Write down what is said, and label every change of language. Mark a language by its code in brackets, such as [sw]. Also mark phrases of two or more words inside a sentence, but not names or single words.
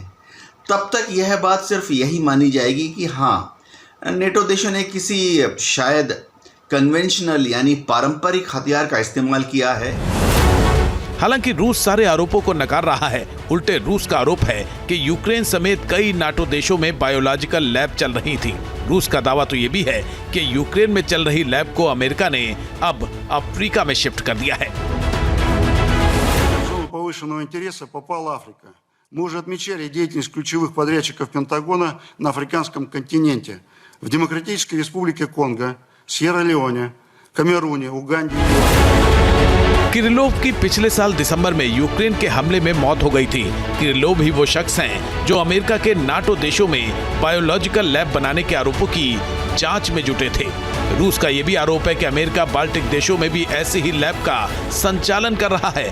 [hi] तब तक यह बात सिर्फ यही मानी जाएगी कि हाँ, नेटो देशों ने किसी शायद कन्वेंशनल यानी पारंपरिक हथियार का इस्तेमाल किया है। हालांकि रूस सारे आरोपों को नकार रहा है। उल्टे रूस का आरोप है कि यूक्रेन समेत कई नाटो देशों में [en] biological lab [hi] चल रही थी। रूस का दावा तो ये भी है कि यूक्रेन में चल रही लैब को अमेरिका ने अब अफ्रीका में शिफ्ट कर दिया है। [ru] Повышенного интереса попала Африка. Мы уже отмечали деятельность ключевых подрядчиков Пентагона на африканском континенте. В Демократической Республике Конго, Сьерра-Леоне, Камеруне, Уганде। [hi] किरिलोव की पिछले साल दिसंबर में यूक्रेन के हमले में मौत हो गई थी। किरिलोव ही वो शख्स हैं जो अमेरिका के नाटो देशों में [en] biological lab [hi] बनाने के आरोपों की जांच में जुटे थे। रूस का ये भी आरोप है कि अमेरिका बाल्टिक देशों में भी ऐसे ही लैब का संचालन कर रहा है।